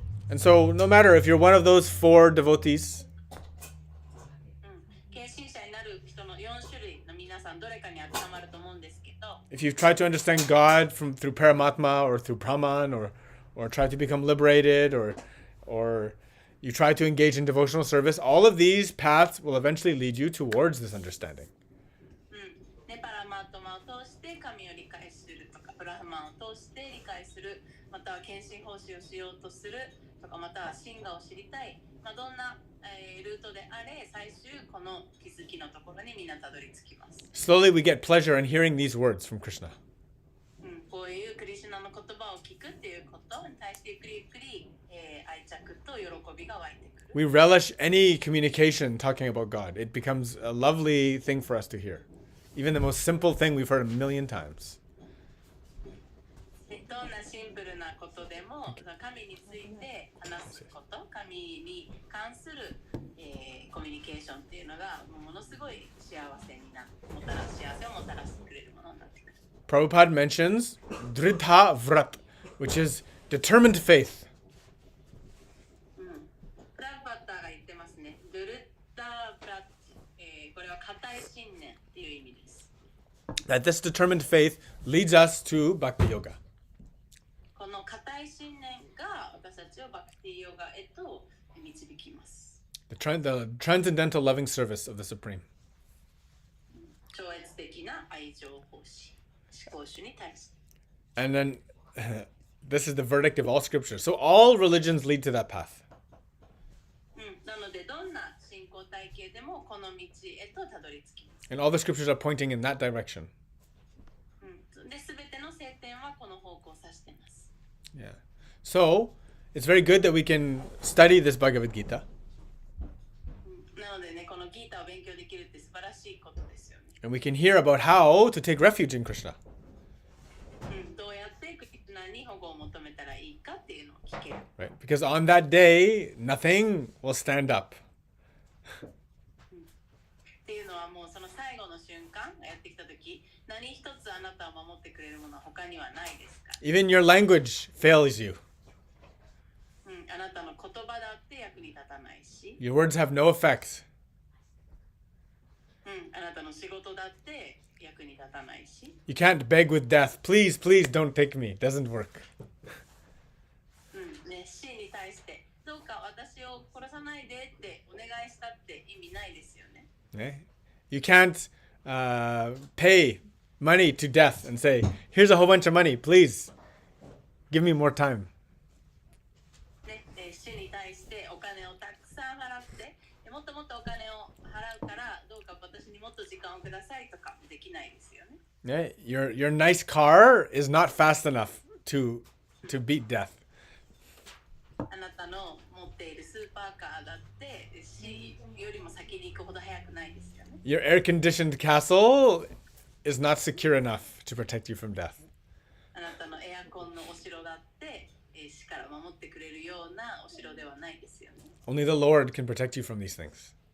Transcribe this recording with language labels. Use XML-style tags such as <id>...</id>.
<en>And so, no matter if you're one of those 4 devotees,</en> <ja>献身者になる人の4種類の皆さんどれかに当てはまると思うんですけど、</ja> <en>if you try to understand God through Paramatma or through Brahman or try to become liberated or you try to engage in devotional service, all of these paths will eventually lead you towards this understanding.</en> <ja>ね、パラマートマを通して神を理解するとか、ブラフマンを通して理解する、または献身奉仕をしようとするとか、または真我を知りたい、どんな、ルートであれ、最終この気づきのところにみんなたどり着きます。</ja> <en>Slowly we get pleasure in hearing these words from Krishna.</en> <ja>こういうクリシュナの言葉を聞くっていうことに対してゆっくりゆっくり、愛着と喜びが湧いてくる。</ja> <en>We relish any communication talking about God. It becomes a lovely thing for us to hear. Even the most simple thing we've heard a million times.</en> <ja>どんなシンプルなことでも神について話すこと、神に関する、コミュニケーションっていうのがものすごい幸せをもたらしてくれるものになってくる。</ja> <en>Prabhupada mentions Dridha Vrat, which is determined faith.</en> <ja>プラバッターが言ってますね。ドゥルッタブラッチ、これは固い信念っていう意味です。</ja> <en>That this determined faith leads us to Bhakti Yoga.</en> <ja>この固い信念が私たちをバクティヨガへと導きます。</ja> <en>The transcendental loving service of the Supreme.</en> <ja>超越的な愛情奉仕、思考主に対して。</ja> <en>And then this is the verdict of all scripture. So all religions lead to that path.</en> <ja>なのでどんな信仰体系でもこの道へとたどり着きます。</ja> <en>And all the scriptures are pointing in that direction.</en> <ja>で、すべての聖典はこの方向を指しています。</ja> <en>Yeah. So it's very good that we can study this Bhagavad Gita.</en> <ja>なのでね、このギータを勉強できるって素晴らしいことですよね。</ja> <en>And we can hear about how to take refuge in Krishna.</en> <ja>どうやってクリシュナに保護を求めたらいいかっていうのを聞ける。</ja> <en>Right? Because on that day, nothing will stand up.</en> <ja>っていうのはもうその最後の瞬間がやってきたとき、何一つあなたを守ってくれるものは他にはないですから。</ja> <en>Even your language fails you.</en> <ja>あなたの言葉だって役に立たないし、</ja> <en>Your words have no effect.</en> <ja>あなたの仕事だって役に立たないし、</ja> <en>You can't beg with death. Please, please don't take me. It doesn't work.</en> <ja>ね、死に対してどうか私を殺さないでってお願いしたって意味ないですよね。</ja> <en>Okay? You can't pay money to death and say, here's a whole bunch of money. Please give me more time.</en> <ja>ね、死に対してお金をたくさん払ってもっともっとお金を払うからどうか私にもっと時間をくださいとかできないですよね。</ja> <en>Yeah? Your nice car is not fast enough to beat death.</en> <ja>あなたの持っているスーパーカーだって死よりも先に行くほど早くないですよね。</ja> <en>Your air-conditioned castle is not secure enough to protect you from death.</en> <ja>あなたのエアコンのお城だって死から守ってくれるようなお城ではないですよね。</ja> <en>Only the Lord can protect you from these things.</en>